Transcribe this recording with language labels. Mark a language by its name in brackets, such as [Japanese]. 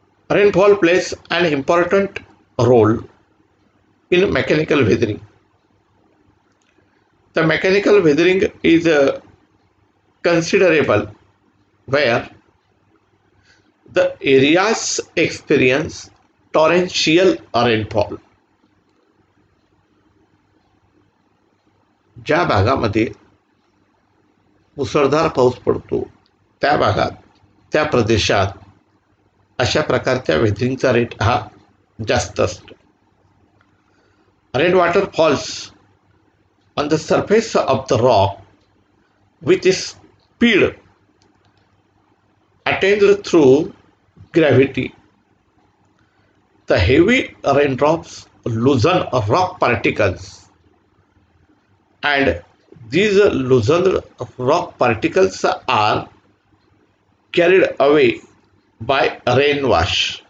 [English] Rainfall plays an important role in mechanical weathering. The mechanical weathering is considerable where the areas experience torrential rainfall. [Marathi] ज्या भागामध्ये मुसळधार पाऊस पडतो त्या भागात त्या प्रदेशात अशा प्रकारच्या वेदरिंगचा रेट हा जास्त असतो. [English] Rain water falls on the surface of the rock with speed attained through gravity. The heavy raindrops loosen rock particles, and these loosened rock particles are carried away by rainwash.